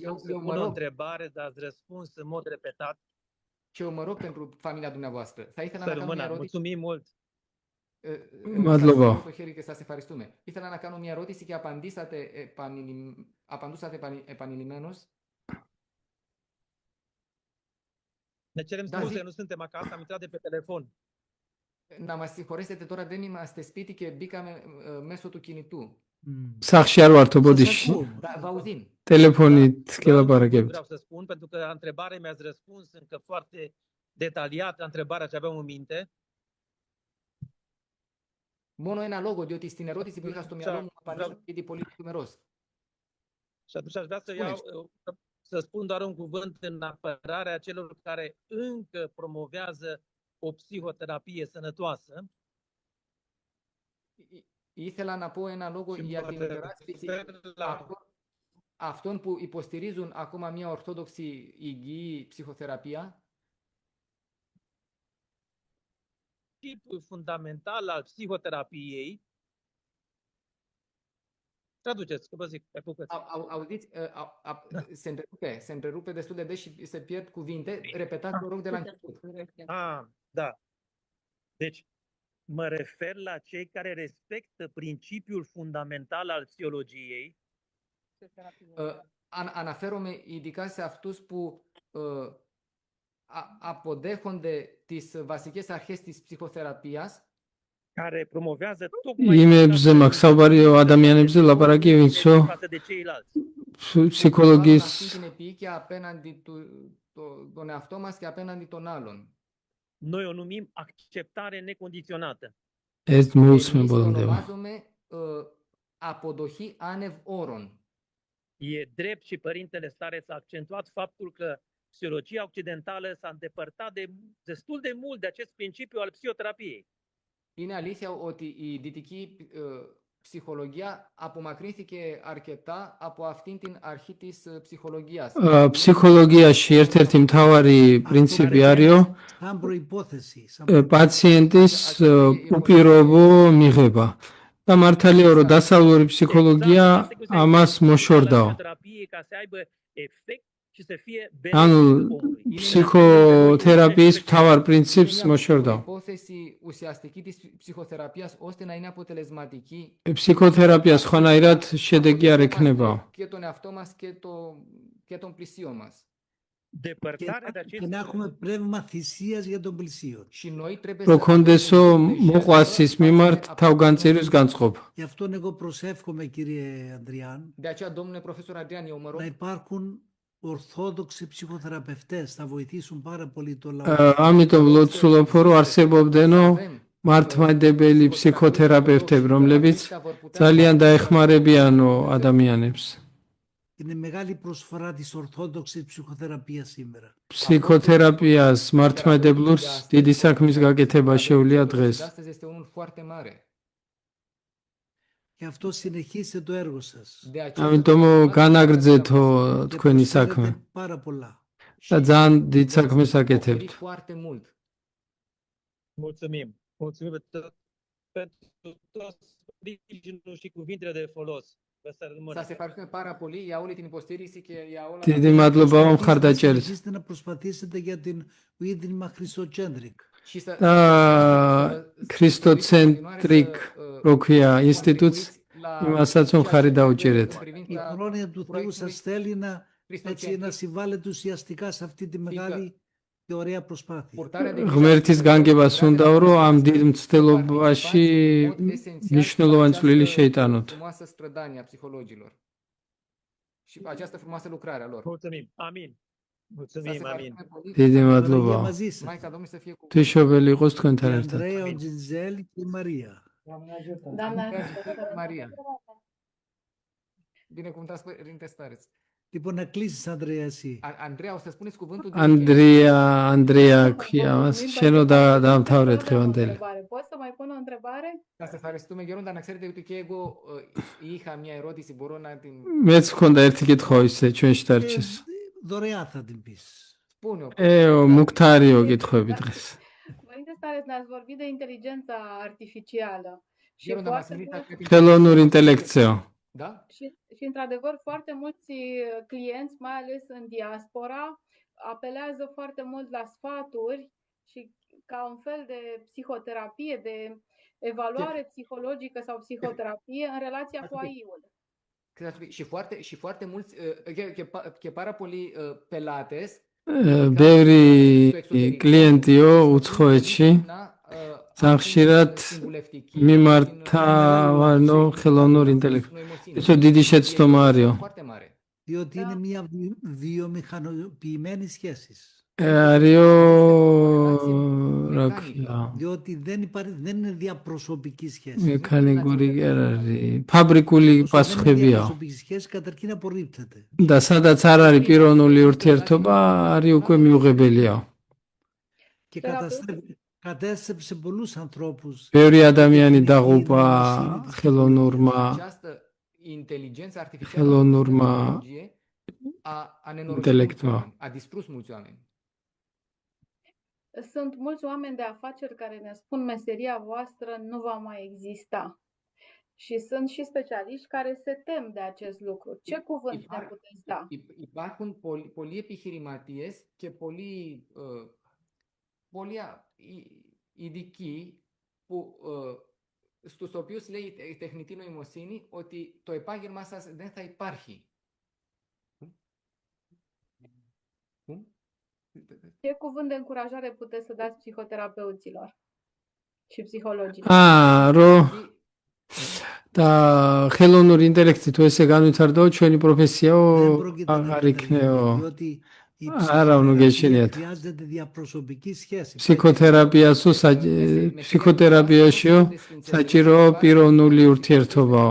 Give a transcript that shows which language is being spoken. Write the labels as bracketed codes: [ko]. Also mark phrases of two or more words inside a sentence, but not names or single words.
[ro] O întrebare, dar ați răspuns în mod repetat. Și eu mă rog pentru familia dumneavoastră. [el] Θα ήθελα [ro] Să [el] να κάνω μια [ro] rămână. [el] ερώτηση. [ro] Mulțumim mult. [el] Μαντλοβά. Το χέρι και σας ευχαριστούμε. Ήθελα να κάνω μια ερώτηση και απαντούσατε επανειλημμένως. [ro] Ne cerem scuze, nu suntem acasă, am intrat de pe telefon. [el] Να μας συγχωρέσετε, τώρα δεν είμαστε σπίτι και μπήκαμε μέσω του κινητού. [ka] სახში არ ვართო ბოდიში. [ro] Vă auzim. [ka] ტელეფონით გელაპარაკებთ. [ro] Vreau să spun, pentru că la întrebare mi-ați răspuns încă foarte detaliat la întrebarea ce aveam în minte. [el] Μόνο ένα λόγο, διότι στην ερώτηση που είχα στο μυαλό μου απαντήσατε ήδη πολύ λεπτομερώς. [ro] Și atunci aș vrea să spun doar un cuvânt în apărarea celor care încă promovează o psihoterapie sănătoasă. [el] Ήθελα να πω ένα λόγο για την υπεράσπιση αυτών που υποστηρίζουν ακόμα μια ορθόδοξη υγιή ψυχοθεραπεία. [ro] Tipul fundamental al psihoterapiei. Traduceți, că vă zic, pe bucăți. Auziți, se întrerupe destul de des și se pierd cuvinte. Repetați, vă rog, de la început. Da. Deci, mă refer la cei care respectă principiul fundamental al psihologiei. [el] Αναφέρομαι ειδικά σε αυτούς που αποδέχονται τις βασικές αρχές της ψυχοθεραπείας [ro] care promovează tocmai [ka] იმებზე მაქვს საუბარი ადამიანებზე ლაპარაკი ვინცო ფსიქოლოგიის [el] την επίοικια απέναντι τον εαυτό μας και απέναντι των άλλων. [ro] Noi o numim acceptare necondiționată. [ka] ეს მოусმენლობა. [el] Ονομάζουμε αποδοχή άνευ όρων. [ro] E drept și părintele Stareț a accentuat faptul că psihologia occidentală s-a îndepărtat destul de mult de acest principiu al psihoterapiei. [el] Είναι αλήθεια ότι η δυτική ψυχολογία απομακρύνθηκε αρκετά από αυτήν την αρχή της ψυχολογίας. [ka] Ψυχολογიაში ერთ-ერთი მთავარი პრინციპი არისო პაციენტის უპირობო მიღება. და მართალია რომ დასავლური ფსიქოლოგია ამას მოშორდაო. ანუ ფსიქოთერაპიის მთავარ პრინციპს მოშორდაო. [el] Υπόθεση ουσιαστική της ψυχοθεραπείας ώστε να είναι αποτελεσματική. [ka] ფსიქოთერაპია სხვანაირად შედეგი არ ექნებაო. [el] Και τον εαυτό μας και τον πλησίο μας. Και να έχουμε πνεύμα θυσίας για τον πλησίον. [ka] Რომ ქონდესო მოყვას ის მიმართ თავგანწირვის განწყობა. [el] Γι' αυτόν εγώ προσεύχομαι, κύριε Ανδριάν, [ro] De aceea, domnule profesor Adrian, eu mă rog [el] να υπάρχουν ορθόδοξοι ψυχοθεραπευτές, θα βοηθήσουν πάρα πολύ το λαό. [ka] ამიტომ ლოცულობ რომ არსებობდნო მართლმადიდებელი ფსიქოთერაპევტები, რომლებიც ძალიან დაეხმარებიანო ადამიანებს. [el] Είναι μεγάλη προσφορά της ορθόδοξης ψυχοθεραπείας σήμερα. [ka] ფსიქოთერაპიას მართლმადიდებლურს დიდი საქმის გაკეთება შეუძლია დღეს. [ro] Astăzi este unul foarte mare. [el] Γι' αυτό συνεχίστε το έργο σας. [ka] ამიტომ განაგრძეთო თქვენი საქმე [el] Ξέρετε πάρα πολλά. [ka] და ძალიან დიდ საქმეს აკეთებთ. [ro] foarte mult. Mulțumim. Mulțumim pentru tot sprijinul și cuvintele de folos. Vă rămâne. [el] Σας ευχαριστούμε πάρα πολύ για όλη την υποστήριξη και για όλα [ka] დიდი მადლობა вам მხარდაჭერით. [el] Συνεχίστε να προσπαθήσετε για την Ίδρυμα Χριστοτσέντρικ. [ka] და ქრისტოცენტრიკ როქვია ინსტიტუტს იმასაც მხარი დაუჭერეთ. [el] Η χρόνια του Θεού σας θέλει να συμβάλλετε ουσιαστικά σε αυτή τη μεγάλη και ωραία προσπάθεια. [ka] ღმერთის განგებას უნდაო რომ ამ დიდ მცდელობაში მნიშვნელოვანი წვლილი შეიტანოთ. [ro] frumoasă strădanie a psihologilor și această frumoasă lucrare a lor. Mulțumim. Amin. Mulțumim. Amin. [ka] დიდი მადლობა. [ro] Maica Domnului să fie cu [ka] თვისობელი იყოს თქვენთან ერთად. [el] Ανδρέα, ο Τζιντζέλ και η Μαρία. [ro] Doamna Maria. Binecuvântați Părinte Stareț. [el] Λοιπόν, να κλείσεις, Ανδρέα, εσύ. [ro] Andreea, o să spuneți cuvântul de [ka] Andreea ქვია მას. შენო დაამთავრე დღევანდელი. [ro] Pot să mai pun o întrebare? [el] Să ευχαριστούμε Γέροντα, να ξέρετε ότι και εγώ είχα μια ερώτηση, μπορώ να την... [ka] მეც მქონდა ერთი კითხვა ისე ჩვენში დარჩეს. [el] Δωρεάν θα την πεις. [ka] მუქთარიო კითხვები დღეს. [ro] Părinte Stareț, ne-ați vorbit de inteligența artificială. Și [el] Γέροντα, μας [ro] foarte [el] μιλήσατε για την... [ka] ხელოვნური ინტელექტიო. [ro] Da? Și într-adevăr, foarte mulți clienți, mai ales în diaspora, apelează foarte mult la sfaturi și ca un fel de psihoterapie, de evaluare psihologică sau psihoterapie în relația cu AI-ul. Și foarte mulți, [el] και πάρα πολλοί πελάτες [ka] ბევრი კლიენტიო უცხოეთში ძალიან ხშირად მიმართავანო ხელოვნურ ინტელექტს. ეს დიდი შეცდომა არისო. [el] Διότι είναι μια βιομηχανοποιημένη σχέση. [ka] არისო რა ქვია. [el] Διότι δεν είναι διαπροσωπική σχέση. [ka] მექანიკური კი არ არის. ფაბრიკული პასუხებია. [el] Διαπροσωπική σχέση καταρχήν απορρίπτεται. [ka] და სადაც არ არის პიროვნული ურთიერთობა, არის უკვე მიუღებელია. [el] Και κατέστρεψε πολλούς ανθρώπους. [ka] ბევრი ადამიანი დაღუპა ხელოვნურმა ინტელექტმა. [ro] A distrus mulți oameni. Sunt mulți oameni de afaceri care ne spun meseria voastră nu va mai exista. Și sunt și specialiști care se tem de acest lucru. Ce cuvânt ne puteți da? [el] Υπάρχουν πολλοί επιχειρηματίες και πολλοί ειδικοί στους οποίους λέει η τεχνητή νοημοσύνη ότι το επάγγελμά σας δεν θα υπάρχει. [ro] Ce cuvânt de încurajare puteți să dați psihoterapeuților și psihologilor? [ka] და ხელოვნური ინტელექტი თუ ესე განვითარდაო, ჩვენი პროფესიაო აღარ იქნეო. არა, ნუ გეშინიათ. ფსიქოთერაპიაშიო საჭიროა პიროვნული ურთიერთობაო.